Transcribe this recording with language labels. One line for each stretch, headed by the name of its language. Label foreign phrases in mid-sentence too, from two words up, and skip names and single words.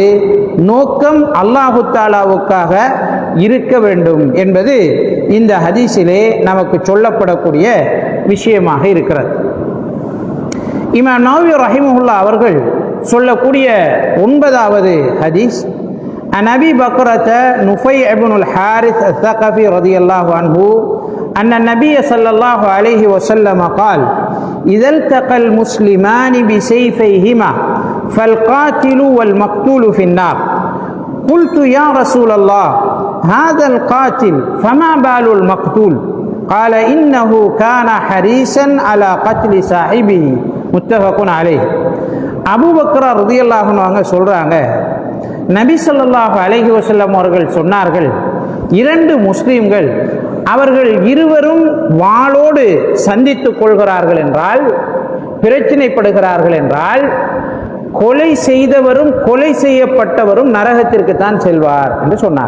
Tamil: நோக்கம் அல்லாஹு தாலாவுக்காக இருக்க வேண்டும் என்பது இந்த ஹதீஸிலே நமக்கு சொல்லப்படக்கூடிய விஷயமாக இருக்கிறது. இமாம் நவவி ரஹிமஹுல்லாஹ் அவர்கள் சொல்லக்கூடிய 9வது ஹதீஸ்,
Arabic: عن أبي بكرة نفيع ابن الـ الحارث الثقفي رضي الله عنه أن النبي صلى الله عليه وسلم قال إذا التقى المسلمان بسيفيهما فالقاتل والمقتول في النار قلت يا رسول الله هذا القاتل فما بال المقتول قال إنه كان حريصا على قتل صاحبه متفق عليه.
Tamil: அபூ பக்ரா
Arabic: رضي الله عنه
Tamil: சொல்றாங்க, நபி
Arabic: صلى الله عليه وسلم
Tamil: அவர்கள் சொன்னார்கள், 2 முஸ்லிம்கள் அவர்கள் இருவரும் வாளோடு சந்தித்துக் கொள்கிறார்கள் என்றால், பிரச்சனைப்படுகிறார்கள் என்றால், கொலை செய்தவரும் கொலை செய்யப்பட்டவரும் நரகத்திற்கு தான் செல்வார் என்று சொன்னார்.